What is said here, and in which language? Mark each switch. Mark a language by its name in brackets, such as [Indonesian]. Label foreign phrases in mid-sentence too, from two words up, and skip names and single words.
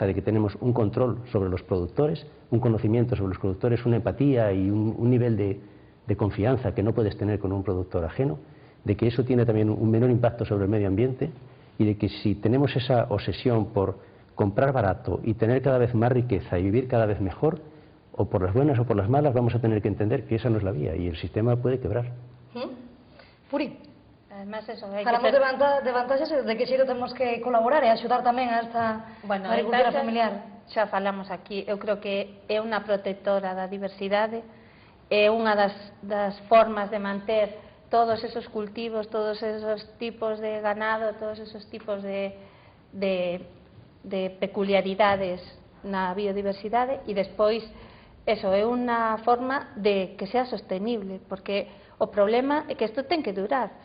[Spanish] de que tenemos un control sobre los productores, un conocimiento sobre los productores, una empatía y un nivel de confianza que no puedes tener con un productor ajeno, de que eso tiene también un menor impacto sobre el medio ambiente y de que si tenemos esa obsesión por comprar barato y tener cada vez más riqueza y vivir cada vez mejor, o por las buenas o por las malas, vamos a tener que entender que esa no es la vía y el sistema puede quebrar. Puri. Además, eso, [Galician] falamos de vantaxes de que xeito temos que colaborar e axudar tamén a esta agricultura familiar. Xa falamos aquí, eu creo que é unha protectora da diversidade, é unha das formas de manter todos esos cultivos, todos esos tipos de ganado, todos esos tipos de peculiaridades na biodiversidade e despois, eso é unha forma de que sea sostenible, porque o problema é que isto ten que durar.